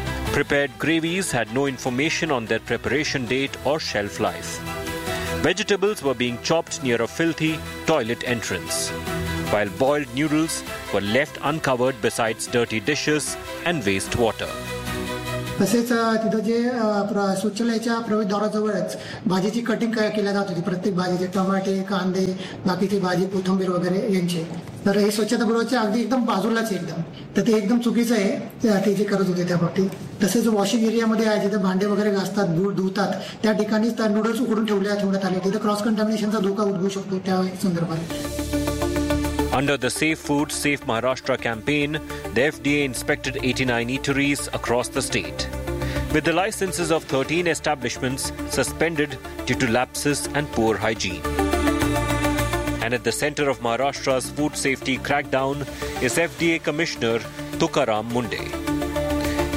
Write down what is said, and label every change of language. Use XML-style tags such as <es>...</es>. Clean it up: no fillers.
<en>Prepared gravies had no information on their preparation date or shelf life. Vegetables were being chopped near a filthy toilet entrance, while boiled noodles were left uncovered besides dirty dishes and waste water.</en> <mr>तसेच तिथं जे शौचालयाच्या प्रवेशद्वाराजवळच भाजीची cutting केली जात होती, प्रत्येक भाजीचे टमाटे कांदे बाकीची भाजी कोथंबीर वगैरे यांचे, तर हे स्वच्छतागृहाच्या अगदी एकदम बाजूलाच एकदम, तर ते एकदम चुकीचं आहे ते जे करत होते त्या बाबतीत. तसेच वॉशिंग एरियामध्ये आहे जिथे भांडे वगैरे घासतात दूध धुतात त्या ठिकाणी नूडल्स उकडून ठेवण्यात आले, तिथे क्रॉस कंटॅमिनेशनचा धोका उद्भवू शकतो त्या संदर्भात.</mr> <en>Under the Safe Food, Safe Maharashtra campaign, the FDA inspected 89 eateries across the state, with the licenses of 13 establishments suspended due to lapses and poor hygiene. And at the center of Maharashtra's food safety crackdown is FDA Commissioner Tukaram Munde.</en>